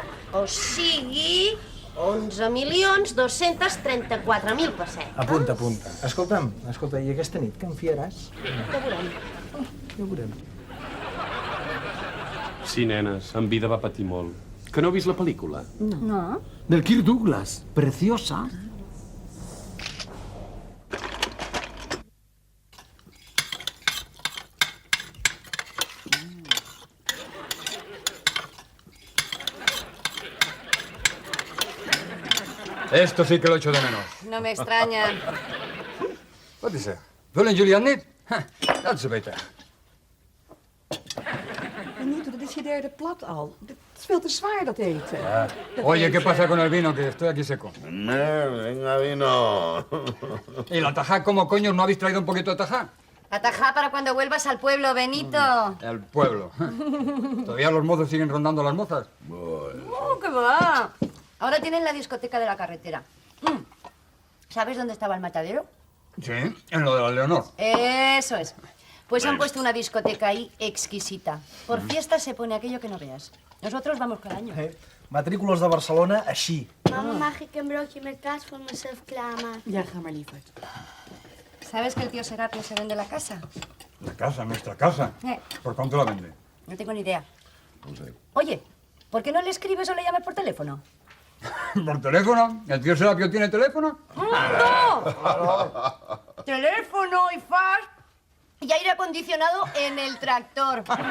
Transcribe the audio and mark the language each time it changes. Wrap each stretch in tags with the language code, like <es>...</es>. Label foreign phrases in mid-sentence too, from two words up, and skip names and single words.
<ca>O sigui, 11.234.000 pessetes. Apunta. Escolta, i aquesta nit què em fiaràs? Ja veurem. Ja ho veurem. Sí, nenes, en vida va patir molt. Que no heu vist la pel·lícula? No. Del Kirk Douglas. Preciosa.</ca> <es>Esto sí que lo echo de menos. No me extraña.</es> <nl>Wat is er? Willen jullie aan niet? Dat is beter. Benito, dat is je derde plat al. Dit veel te zwaar, dat eten.</nl> <es>Oye, ¿qué pasa con el vino? Que estoy aquí seco. Venga, vino. ¿Y la tajá cómo coño no habéis traído un poquito de tajá? Atajá para cuando vuelvas al pueblo, Benito. El pueblo. ¿Todavía los mozos siguen rondando las mozas? ¿Qué va? Ahora tienen la discoteca de la carretera. ¿Sabes dónde estaba el matadero? Sí, en lo de la Leonor. Eso es. Pues han puesto una discoteca ahí exquisita. Por fiestas se pone aquello que no veas. Nosotros vamos cada año.</es> <ca>Matrícules de Barcelona, així.</ca> <nl>Mama, mag ik een broodje met kaas voor mezelf klaarmaken? Ja, ga maar lieverd.</nl> <es>¿Sabes que el tío Serapio se vende la casa? La casa, nuestra casa. ¿Por cuánto la vende? No tengo ni idea. No sé. Oye, ¿por qué no le escribes o le llamas por teléfono? ¿Por teléfono? ¿El tío Serapio tiene teléfono? ¡No! Teléfono y fax y aire acondicionado en el tractor.</es>